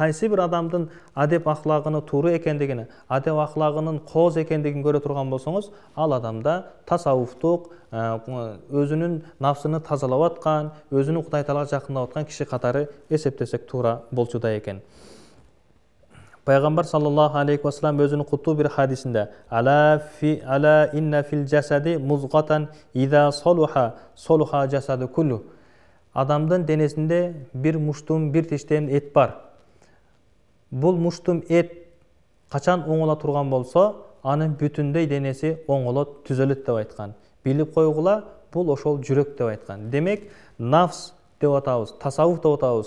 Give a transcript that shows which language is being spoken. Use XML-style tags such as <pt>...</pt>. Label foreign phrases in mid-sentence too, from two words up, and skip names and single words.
<ky>Кайсы бир адамдын адеп ахлагынын туура экендигин, адеп ахлагынын кооз экендигин көрө турган болсоңуз, ал адамда тасаввуфтук, өзүнүн нафсыны тазалап аткан, өзүнүн Кудай Таалага жакындап аткан киши катары эсептесек туура болчудай экен.</ky> <ar>Пайгамбар صلى الله عليه وسلم</ar> <ky>өзүнүн куттуу бир хадисинде</ky> <ar>ألا إن في الجسد مضغة إذا صلحت صلح الجسد كله. Адамдын денесинде бир муштум, бир тиштем эт бар. Бул муштум эт качан оңола турган болсо, анын бүтүндөй денеси оңолот, түзөлөт деп айткан. Билип койгула, бул ошол жүрөк деп айткан. Демек, нафс деп атабыз, тасаввуф деп атабыз.</ar>